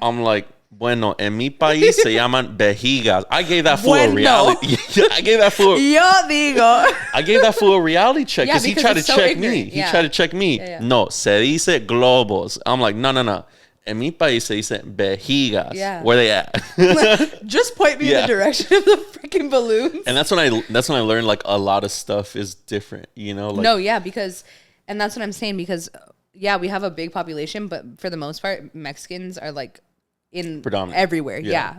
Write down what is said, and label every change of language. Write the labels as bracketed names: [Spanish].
[English] I'm like, [Spanish] bueno, en mi país se llaman vejigas. [English] I gave that fool a reality. I gave that fool. [Spanish] Yo digo. [English] I gave that fool a reality check because he tried to check me. He tried to check me. Yeah. [Spanish] No, se dice globos. [English] I'm like, no. [Spanish] En mi país se dice vejigas. [English] Yeah. Where they at? Just point me in the direction of the freaking balloons. And that's when I learned, like, a lot of stuff is different. You know? Like, no, yeah, because, and that's what I'm saying, because, yeah, we have a big population, but for the most part, Mexicans are, like, in everywhere. Yeah.